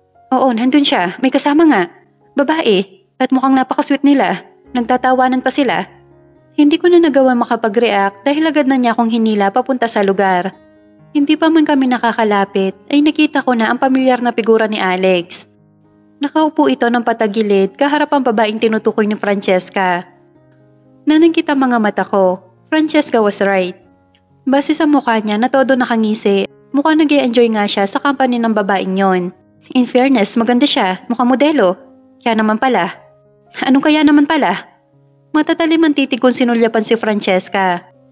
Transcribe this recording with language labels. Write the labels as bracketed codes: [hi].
[tl] Oo, nandun siya, may kasama nga. Babae. At mukhang napakasweet nila. Nagtatawanan pa sila. Hindi ko na nagawa makapag-react dahil agad na niya akong hinila papunta sa lugar. Hindi pa man kami nakakalapit ay nakita ko na ang pamilyar na figura ni Alex. Nakaupo ito ng patagilid kaharap ang babaeng tinutukoy ni Francesca. Nanangkita mga mata ko, [en] Francesca was right. [tl] Base sa mukha niya na todo nakangisi, mukhang nag-i-enjoy nga siya sa company ng babaeng yon. [en] In fairness, [tl] maganda siya, mukhang modelo. Kaya naman pala. Anong kaya naman pala? Matatalim ang titig kung sinulyapan si Francesca.